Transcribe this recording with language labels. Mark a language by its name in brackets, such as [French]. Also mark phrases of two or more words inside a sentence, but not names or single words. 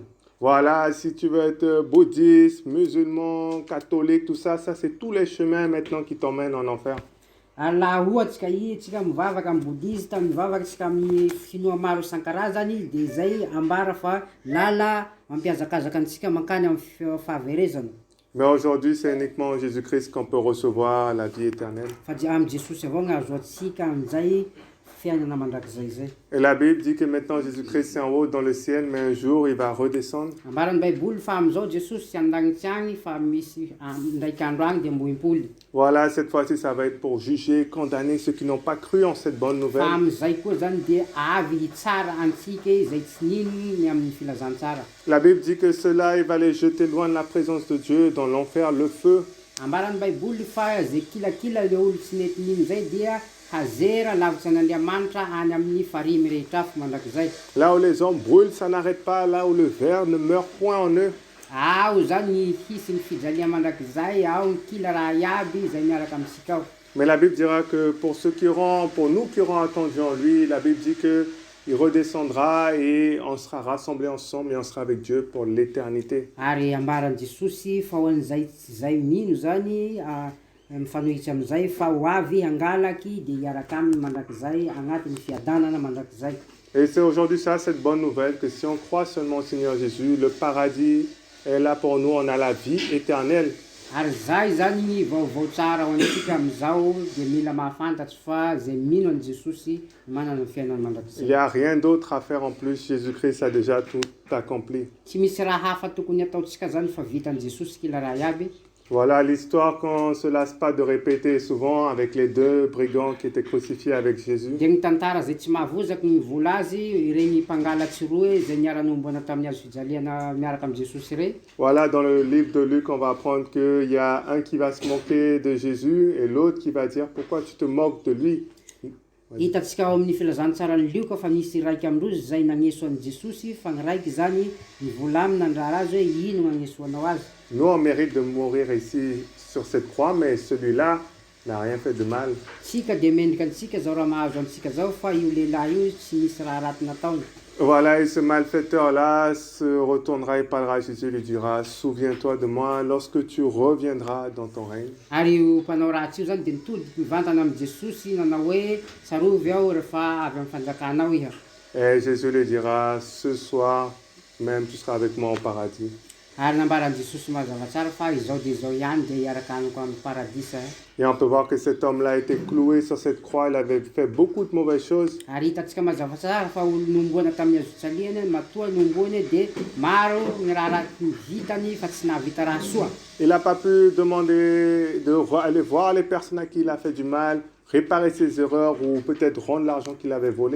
[French] Voilà, si tu veux être bouddhiste, musulman, catholique, tout ça, ça c'est tous les chemins maintenant qui t'emmènent en enfer. [Malagasy] Ary laha ohatsika tsika mivavaka amin'ny boudiste, mivavaka tsika amin'ny finoa maro isan-karazany dia zay ambara fa lala mampiazakazaka antsika mankany amin'ny fahaverezana. [French] Mais aujourd'hui, c'est uniquement en Jésus-Christ qu'on peut recevoir la vie éternelle. [Malagasy] Fa amin'ny Jesosy avao no azo atsika amin'izay fiainana mandrakizay zay. [French] Et la Bible dit que maintenant Jésus-Christ est en haut dans le ciel, mais un jour il va redescendre. [Malagasy] Ambaran'ny baiboly fa amin'izao Jesosy tsy andagnitsy agny fa misy ndraiky andro agny dia mbo impoly. [French] Voilà, cette fois-ci, ça va être pour juger, condamner ceux qui n'ont pas cru en cette bonne nouvelle. [Malagasy] Fa amin'izay koa zany dia avy hitsara antsika izay tsy ninony amin'ny filazantsara. [French] La Bible dit que cela, il va les jeter loin de la présence de Dieu, dans l'enfer, le feu. [Malagasy] Ambaran'ny baiboly fa zay kilakila le olo tsy nety nino zay dia hazera lavitsy an'Andriamanitra any amin'ny farimy rehetra afo mandrakizay. [French] Là où les hommes brûlent, ça n'arrête pas. Là où le ver ne meurt point en eux. [Malagasy] Ao zany ny hisy ny fijalia mandrakizay, ao ny kila raha iaby izay miaraka amintsika ao. [French] Mais la Bible dira que pour nous qui aurons attendu en lui, la Bible dit que il redescendra et on sera rassemblés ensemble et on sera avec Dieu pour l'éternité. [Malagasy] Ary ambaran'i Jesosy fa ho an'izay zay mino zany mifanohitsy amin'izay fa ho avy hangalaky dia hiaraka aminy mandrakizay agnatin'ny fiadanana mandrakizay. [French] Et c'est aujourd'hui ça, cette bonne nouvelle, que si on croit seulement au Seigneur Jésus, le paradis est là pour nous, on a la vie éternelle. [Malagasy] Ary zay zany ny vaovao tsara ho antsika amin'izao dia mila mahafantatry fa zay mino an'i Jesosy manana ny fiainana [French] Il [Malagasy] mandrakizay. [French] n'y a rien d'autre à faire en plus. Jésus-Christ a déjà tout accompli. [Malagasy] Tsy misy raha hafa tokony ataontsika zany fa vitan'i Jesosy kila raha iaby. [French] Voilà l'histoire qu'on ne se lasse pas de répéter souvent avec les 2 brigands qui étaient crucifiés avec Jésus. [Malagasy] Dia ny tantara zay tsy mahavozaky ny vola azy ireny mpangalatsy roa izay niara-nombana tamin'ny hazo fijaliana miaraka amin'ny Jesosy ireny. [French] Voilà, dans le livre de Luc, on va apprendre qu'il y a un qui va se moquer de Jésus et l'autre qui va dire « Pourquoi tu te moques de lui ?» [Malagasy] Hitantsika ao amin'ny filazantsarany Lioka fa nisy raiky amindrozy zay nagneso an'i Jesosy fa ny raiky zany nivolamina andrara azy hoe ino nagnesoanao azy. [French] Nous, on mérite de mourir ici sur cette croix, mais celui-là n'a rien fait de mal. [Malagasy] Tsika dia mendrika antsika zao raha mahazo antsika zao fa io lehilahy io tsy misy raha raty nataony. [French] Voilà, et ce malfaiteur-là se retournera et parlera à Jésus et lui dira « Souviens-toi de moi lorsque tu reviendras dans ton règne. » [Malagasy] Ary io mpanao ratsy io zany dia nitodiky mivantana amin'ny Jesosy nanao hoe sarovy aho rehefa avy amin'ny fanjakanao iha. [French] Et Jésus lui dira « Ce soir même, tu seras avec moi au paradis. » [Malagasy] Ary nambaran'i Jesosy mazava tsara fa izao dia izao ihany dia hiaraka amiko amin'ny paradisa. [French] Et on peut voir que cet homme-là a été cloué sur cette croix, il avait fait beaucoup de mauvaises choses. [Malagasy] Ary hitantsika mazava tsara fa olo nomboana tamin'ny azotsaliana matoa nomboany dia maro ny raha vitany fa tsy nahavita raha soa. [French] Il n'a pas pu demander aller voir les personnes à qui il a fait du mal, réparer ses erreurs ou peut-être rendre l'argent qu'il avait volé.